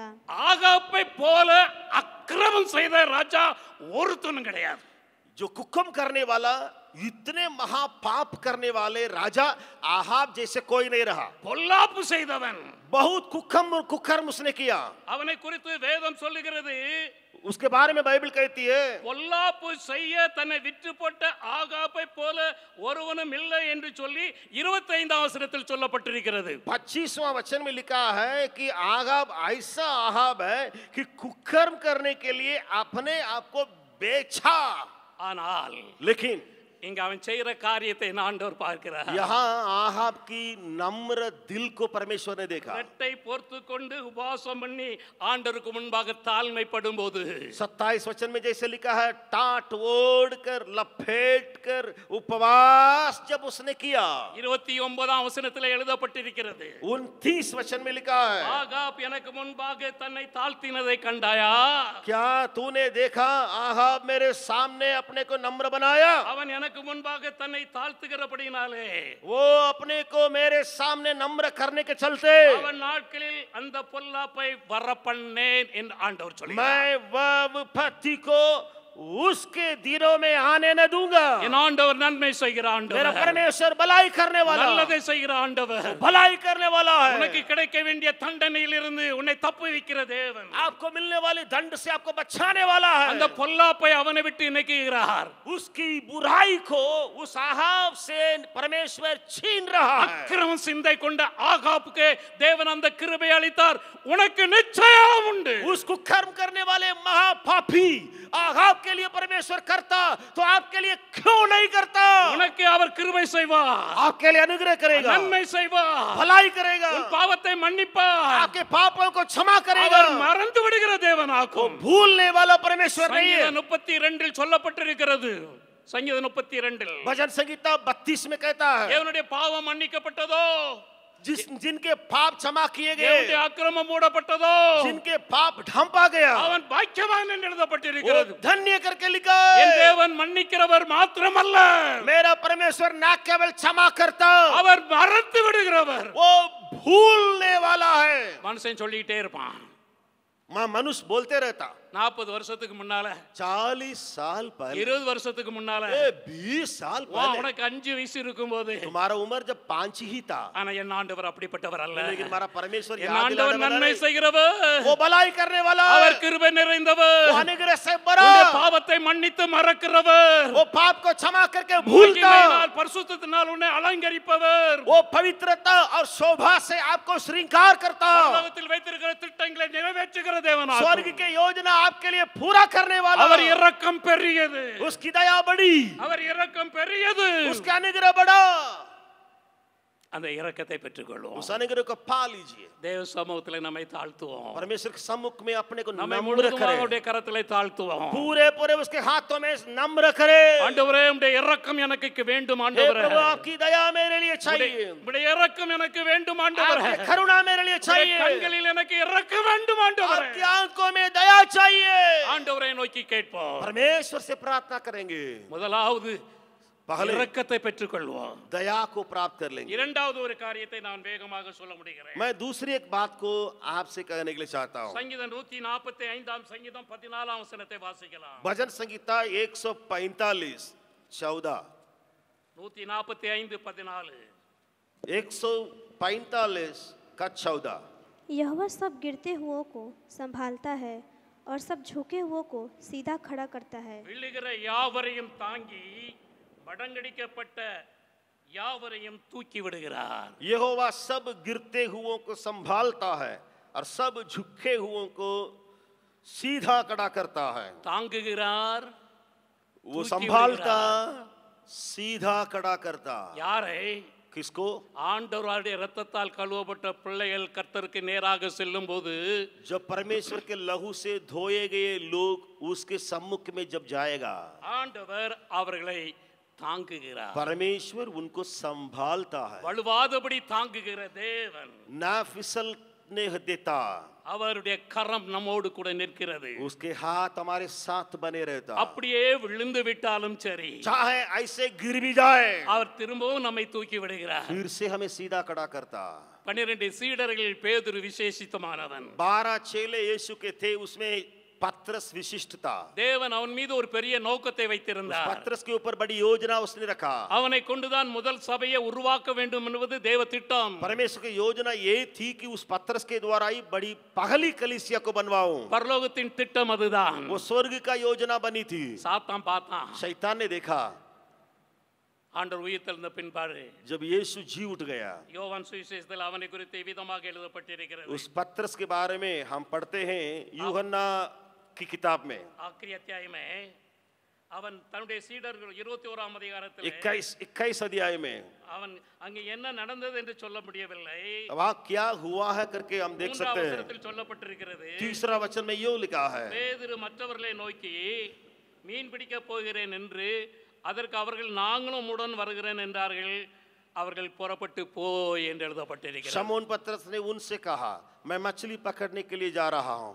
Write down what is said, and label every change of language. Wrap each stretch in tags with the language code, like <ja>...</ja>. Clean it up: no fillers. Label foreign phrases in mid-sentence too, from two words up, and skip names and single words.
<ta>ஆகாப்பை போல அக்கிரமம் செய்த ராஜா ஒருத்தனும் கிடையாது.</ta> <hi>जो कुकर्म करने वाला, इतने महापाप करने वाले राजा आहाब जैसे कोई नहीं रहा।</hi> <ta>பொல்லாப்பு செய்தவன்,</ta> <hi>बहुत कुकर्म उसने किया।</hi> <ta>அவனை குறித்து வேதம் சொல்லுகிறது,</ta> <hi>उसके बारे में बाइबल कहती है,</hi> <ta>பொல்லாப்பு செய்ய தன்னை விற்று போட்ட ஆகாப்பை போல ஒருவனும் இல்லை என்று சொல்லி 25ஆம் வசனத்தில் சொல்லப்பட்டிருக்கிறது.</ta> <hi>25वां वचन में लिखा है कि आहाब ऐसा आहाब है कि कुकर्म करने के लिए अपने आप को बेचा।</hi> <ta>ஆனால்</ta> <hi>लेकिन</hi> <ta>இங்க அவன் செய்யற காரியத்தை ஆண்டவர் பார்க்கிறார்.</ta> <hi>यहाँ आहाब की नम्र दिल को परमेश्वर ने देखा।</hi> <ta>ரெட்டை போர்த்து கொண்டு உபவாசம் பண்ணி ஆண்டவருக்கு முன்பாக தாழ்மைப்படும் போது,</ta> <hi>27 वचन में जैसे लिखा है, टाट ओढ़ कर लपेट कर उपवास जब उसने किया।</hi> <ta>29ஆம் வசனத்தில் எழுதப்பட்டிருக்கிறது,</ta> <hi>29 वचन में लिखा है,</hi> <ta>ஆகாப் எனக்கு முன்பாக தன்னை தாழ்த்தினதை கண்டாயா?</ta> <hi>क्या तूने देखा आहाब मेरे सामने अपने को नम्र बनाया?</hi> <ta>அவன் எனக்கு முன்பாக தன்னை தாழ்த்துகிறபடினாலே,</ta> <hi>वो अपने को मेरे सामने नम्र करने के चलते</hi> <ta>அவன் நாட்களில் அந்த பொல்லாப்பை வரப்பண்ணேன் என்று ஆண்டவர் சொல்கிறார்.</ta> <hi>मैं वह विपत्ति को उसके दिनों में आने न दूंगा।</hi> <ta>என் ஆண்டவர் நன்மை செய்கிற</ta> <hi>मेरा</hi> <ta>ஆண்டவர்,</ta> <hi>परमेश्वर भलाई करने वाला,</hi> <ta>நல்லதை செய்கிற ஆண்டவர்,</ta> <hi>भलाई करने वाला है।</hi> <ta>உனக்கு கிடைக்க வேண்டிய தண்டனையிலிருந்து உன்னை தப்புவிக்கிற தேவன்,</ta> <hi>आपको मिलने वाले दंड से आपको बचाने वाला है।</hi> <ta>அந்த பொல்லாப்பை அவனை விட்டு நீக்குகிறார்.</ta> <hi>उसकी बुराई को उस आहाब से परमेश्वर छीन रहा है।</hi> <ta>அக்கிரமம் சிந்தை கொண்ட ஆகாப்புக்கு தேவன் அந்த கிருபை அளித்தார். உனக்கு நிச்சயம் உண்டு.</ta> <hi>उस कुकर्म करने वाले महापापी आहाब के लिए परमेश्वर करता तो आपके लिए क्यों नहीं करता?</hi> <ta>உனக்கு அவர் கிருபை செய்வார்,</ta> <hi>आपके लिए अनुग्रह करेगा,</hi> <ta>நன்மை செய்வார்,</ta> <hi>भलाई करेगा,</hi> <ta>உன் பாவத்தை மன்னிப்பார்,</ta> <hi>आपके पापों को क्षमा करेगा।</hi> <ta>அவர் மறந்து விடுகிற தேவனாகும்.</ta> <hi>भूलने वाला परमेश्वर नहीं है।</hi> <ta>சங்கீதம் 32 சொல்லப்பட்டிருக்கிறது. சங்கீதம் 32</ta> <hi>भजन संगीता 32 में कहता है,</hi> <ta>தேவனுடைய பாவம் மன்னிக்கப்பட்டதோ,</ta> <hi>जिनके पाप क्षमा किए</hi> <ta>தேவனுடைய</ta> <hi>गए,</hi> <ta>அக்கிரமம் மூடப்பட்டதோ,</ta> <hi>जिनके पाप ढंपा गया,</hi> <ta>அவன் பாக்கியவான் என்று எழுதப்பட்டிருக்கிறது.</ta> <hi>वो धन्य करके लिखा</hi> <ta>என்</ta> <hi>है।</hi> <ta>தேவன் மன்னிக்கிறவர் மாத்திரமல்ல,</ta> <hi>मेरा परमेश्वर ना केवल क्षमा करता,</hi> <ta>அவர் மறந்து விடுகிறவர்.</ta> <hi>वो भूलने वाला है।</hi> <ta>மனுஷன் சொல்லிட்டே இருப்பான்.</ta> <hi>मनुष्य बोलते रहता,</hi> <ta>40 வருஷத்துக்கு முன்னால,</ta> <hi>40 साल पहले,</hi> <ta>20 வருஷத்துக்கு முன்னால,</ta> <hi>20 साल</hi> <ta>வா,</ta> <hi>पहले,</hi> <ta>உனக்கு 5 வயசு இருக்கும்போது,</ta> <hi>तुम्हारा उम्र जब 5 ही था,</hi> <ta>ஆனா என் ஆண்டவர் அப்படிப்பட்டவர் அல்ல.</ta> <hi>लेकिन हमारा परमेश्वर</hi> <ta>என்</ta> <hi>याद</hi> <ta>ஆண்டவர்</ta> <hi>दिलाने वाला</hi> <ta>நன்மை</ta> <hi>नहीं,</hi> <ta>செய்கிறவர்,</ta> <hi>वो भलाई करने वाला</hi> <ta>அவர்</ta> <hi>है,</hi> <ta>கிருபை நிறைந்தவர்,</ta> <hi>वो अनुग्रह से</hi> <ta>உன்னுடைய</ta> <hi>बड़ा,</hi> <ta>பாவத்தை மன்னித்து மறக்கிறவர்,</ta> <hi>वो पाप को क्षमा करके भूलता,</hi> <ta>மகிமையினால் பரிசுத்தத்தினால் உன்னை அலங்கரிப்பவர்,</ta> <hi>वो पवित्रता और शोभा से आपको श्रृंगार करता,</hi> <ta>பரலோகத்தில் வைத்திருக்கிற திட்டங்களை நிறைவேற்றுகிற தேவனாகும்.</ta> <hi>स्वर्ग की योजना आपके लिए पूरा करने वाला,</hi> <ta>அவர் இரக்கம் பெரியது,</ta> <hi>उसकी दया बड़ी,</hi> <ta>அவர் இரக்கம் பெரியது.</ta> <hi>उसका अनुग्रह बड़ा,</hi> <ta>அந்த இரக்கத்தை பெற்றுக்கொள்வோம்.</ta> <hi>उस अनुग्रह को पा लीजिए।</hi> <ta>தேவ சமூகத்தில் நம்மை தாழ்த்துவோம்.</ta> <hi>परमेश्वर के सम्मुख में अपने को</hi> <ta>நம்மை</ta> <hi>नम्र</hi> <ta>முழுவதுமாக</ta> <hi>करें,</hi> <ta>அவருடைய கரத்திலே தாழ்த்துவோம்.</ta> <hi>पूरे पूरे उसके हाथों में नम्र करे।</hi> <ta>ஆண்டவரே, உம்முடைய இரக்கம் எனக்கு வேண்டும்</ta> <hi>हे</hi> <ta>ஆண்டவரே.</ta> <hi>प्रभु, आपकी दया मेरे लिए चाहिए,</hi> <ta>உம்முடைய இரக்கம் எனக்கு வேண்டும் ஆண்டவரே.</ta> <hi>आपकी करुणा मेरे लिए</hi> <ta>உம்முடைய</ta> <hi>चाहिए,</hi> <ta>கண்களில் எனக்கு இரக்கம் வேண்டும் ஆண்டவரே.</ta> <hi>आपकी आंखों में दया चाहिए।</hi> <ta>ஆண்டவரை நோக்கி கேட்போம்.</ta> <hi>परमेश्वर से प्रार्थना करेंगे,</hi> <ta>முதலாவது</ta> <hi>पहले</hi> <ta>இரக்கத்தை பெற்றுக்கொள்வோம்.</ta> <hi>दया को प्राप्त कर लेंगे।</hi> <ta>இரண்டாவது ஒரு காரியத்தை நான் வேகமாக சொல்ல முடிகிறேன்.</ta> <hi>मैं दूसरी एक बात को आपसे कहने के लिए चाहता हूँ।</hi> <ta>சங்கீதம் 145 சங்கீதம் 14 வசனத்தை வாசிக்கலாம்.</ta> <hi>भजन संगीता 145 14 145 14 145 का 14 यहोवा सब गिरते हुओं को संभालता है और सब झुके हुओं को सीधा खड़ा करता है।</hi> <ta>விழுகிற யாவரையும் தாங்கி மடங்கடிக்கப்பட்ட யாவரையும் தூக்கி விடுகிறார்.</ta> <hi>यहोवा सब गिरते हुओं को संभालता है और सब झुके हुओं को सीधा खड़ा करता है।</hi> <ta>தாங்குகிறார்,</ta> <hi>वो</hi> <ta>தூக்கி</ta> <hi>संभालता,</hi> <ta>விடுகிறார்.</ta> <hi>सीधा खड़ा करता।</hi> <ta>யாரை?</ta> <hi>किसको?</hi> <ta>ஆண்டவருடைய இரத்தத்தால் கழுவப்பட்ட பிள்ளைகள் கர்த்தருக்கு நேராக செல்லும் போது</ta> <hi>जब परमेश्वर के लहू से धोए गए लोग उसके सम्मुख में जब जाएगा,</hi> <ta>ஆண்டவர் அவர்களை தாங்குகிறார்.</ta> <hi>परमेश्वर उनको संभालता है,</hi> <ta>வலுவாதபடி தாங்குகிற தேவன்.</ta> <hi>ना फिसलने देता।</hi> <ta>அவருடைய கரம் நம்மோடு கூட நிற்கிறது.</ta> <hi>उसके हाथ हमारे साथ बने रहता।</hi> <ta>அப்படியே விழுந்து விட்டாலும் சரி,</ta> <hi>चाहे ऐसे गिर भी जाए,</hi> <ta>அவர் திரும்பவும் நம்மை தூக்கி விடுகிறார்.</ta> <hi>फिर से हमें सीधा खड़ा करता।</hi> <ta>12 சீடர்கள் பேதுரு விசேஷித்தமானவன்.</ta> <hi>12 चेले यीशु के थे, उसमें पत्रस विशिष्ट था।</hi> <ta>தேவன் அவன் மீது ஒரு பெரிய நோக்கத்தை</ta> <hi>उस</hi> <ta>வைத்திருந்தார்.</ta> <hi>पत्रस के ऊपर बड़ी योजना उसने रखा।</hi> <ta>அவனை கொண்டுதான் முதல் சபையை உருவாக்க வேண்டும் என்பது தேவ திட்டம்.</ta> <hi>परमेश्वर की योजना ये थी कि उस पत्रस के द्वारा ही बड़ी पहली कलीसिया को बनवाऊं।</hi> <ta>பரலோகத்தின் திட்டம் அதுதான்.</ta> <hi>वो स्वर्ग का योजना बनी थी।</hi> <ta>சாத்தான் பார்த்தான்.</ta> <hi>शैतान ने देखा</hi> <ta>ஆண்டவர் உயிர்த்தெழுந்த பின்பாடு</ta> <hi>जब यीशु जी उठ गया,</hi> <ta>யோவான் சுவிசேஷத்தில் அவனை குறித்து விதமாக எழுதப்பட்டிருக்கிறது.</ta> <hi>उस पत्रस के बारे में हम पढ़ते हैं यूहन्ना की किताब में</hi> <ta>ஆக்கிரிய அத்தியாயமே அவன் தன்னுடைய சீடர்கள் 21ஆம் அதிகாரத்தில்</ta> <hi>21 अध्याय में</hi> <ta>அவன் அங்கே என்ன நடந்தது என்று சொல்ல முடியவில்லை.</ta> <hi>वहाँ क्या हुआ है करके हम देख सकते हैं।</hi> <ta>வசனத்தில் சொல்லப்பட்டிருக்கிறது.</ta> <hi>तीसरा वचन में यूं लिखा है,</hi> <ta>பேதுரு மற்றவர்களை நோக்கி மீன் பிடிக்க போகிறேன் என்று, அதற்கு அவர்கள் நாங்களும் உடன் வருகிறேன் என்றார்கள். அவர்கள் புறப்பட்டு போய் என்று எழுதப்பட்டிருக்கிறது.</ta> <hi>शमौन पतरस ने उनसे कहा, मैं मछली पकड़ने के लिए जा रहा हूँ।</hi>